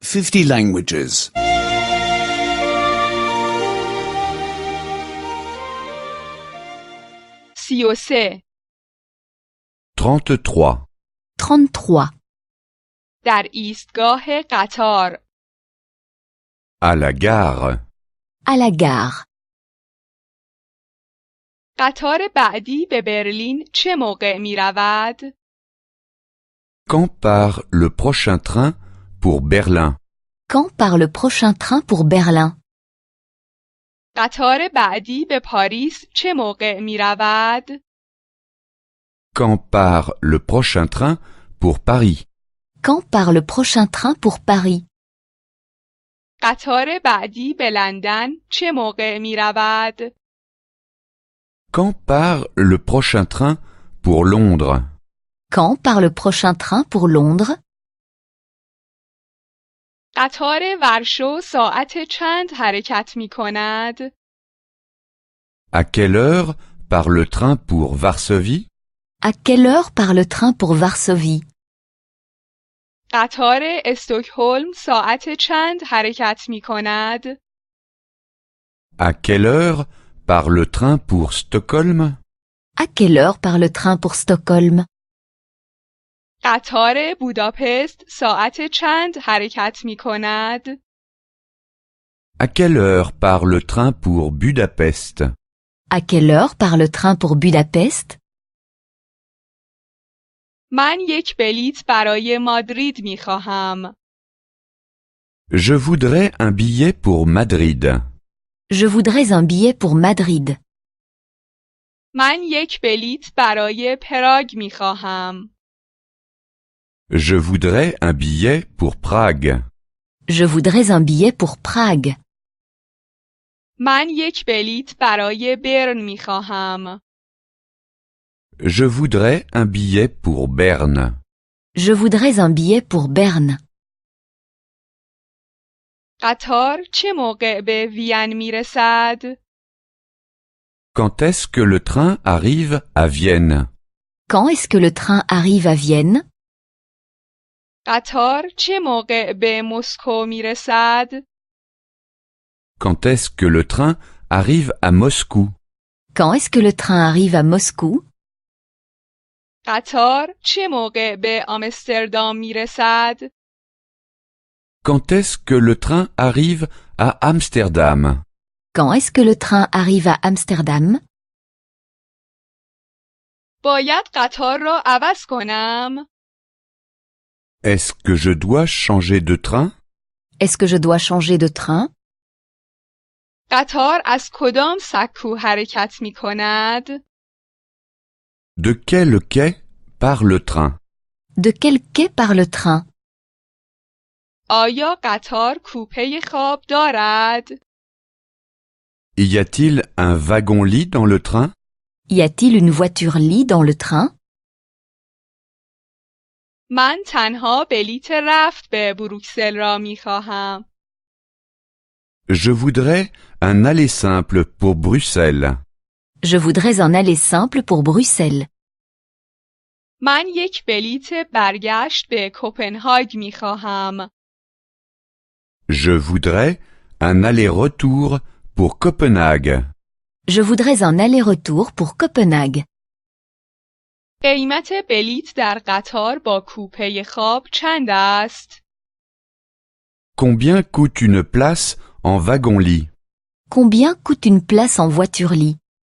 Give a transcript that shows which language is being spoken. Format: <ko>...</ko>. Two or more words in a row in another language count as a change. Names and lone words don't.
<en>50 languages. 33 33. 33.</en> <fa>در ایستگاه قطار</fa> <fr>À la gare. À la gare.</fr> <fa>قطار بعدی به برلین چه موقع می رود؟</fa> <fr>Quand part le prochain train pour Berlin? Quand part le prochain train pour Berlin?</fr> <fa>قطار بعدی به پاریس چه موقع می رود؟</fa> <fr>Quand part le prochain train pour Paris? Quand part le prochain train pour Paris?</fr> <fa>قطار بعدی به لندن چه موقع می رود؟</fa> <fr>Quand part le prochain train pour Londres? Quand part le prochain train pour Londres?</fr> <fa>قطار ورشو ساعت چند حرکت می کند؟</fa> <fr>À quelle heure part le train pour Varsovie? À quelle heure part le train pour Varsovie?</fr> <fa>قطار استکهلم ساعت چند حرکت می کند؟</fa> <fr>À quelle heure part le train pour Stockholm? À quelle heure part le train pour Stockholm?</fr> <fa>قطار بوداپست ساعت چند حرکت می کند؟</fa> <fr>À quelle heure part le train pour Budapest? À quelle heure part le train pour Budapest?</fr> <fa>من یک بلیط برای مادرید می خواهم.</fa> <fr>Je voudrais un billet pour Madrid. Je voudrais un billet pour Madrid.</fr> <fa>من یک بلیط برای پراگ می خواهم.</fa> <fr>Je voudrais un billet pour Prague. Je voudrais un billet pour Prague.</fr> <fa>من یک بلیط برای برن می خواهم.</fa> <fr>Je voudrais un billet pour Berne. Je voudrais un billet pour Berne.</fr> <fa>قطار چه موقع به وین می رسد؟</fa> <fr>Quand est-ce que le train arrive à Vienne? Quand est-ce que le train arrive à Vienne?</fr> <fa>قطار چه موقع به مسکو می رسد؟</fa> <fr>Quand est-ce que le train arrive à Moscou? Quand est-ce que le train arrive à Moscou?</fr> <fa>قطار چه موقع به آمستردام می رسد؟</fa> <fr>Quand est-ce que le train arrive à Amsterdam? Quand est-ce que le train arrive à Amsterdam?</fr> <fa>باید قطار را عوض کنم؟</fa> <fr>Est-ce que je dois changer de train? Est-ce que je dois changer de train?</fr> <fa>قطار از کدام سکو حرکت می کند؟</fa> <fr>De quel quai part le train? De quel quai part le train?</fr> <fa>آیا قطار کوپه خواب دارد؟</fa> <fr>Y a-t-il un wagon-lit dans le train? Y a-t-il une voiture-lit dans le train?</fr> <fa>من تنها بلیت رفت به بروکسل را می خواهم.</fa> <fr>Je voudrais un aller simple pour Bruxelles. Je voudrais un aller simple pour Bruxelles.</fr> <fa>من یک بلیت برگشت به کوپنهاگ می خواهم.</fa> <fr>Je voudrais un aller-retour pour Copenhague. Je voudrais un aller-retour pour Copenhague.</fr> <fa>قیمت بلیت در قطار با کوپه خواب چند است؟</fa> <fr>Combien coûte une place en wagon-lit? Combien coûte une place en voiture-lit?</fr>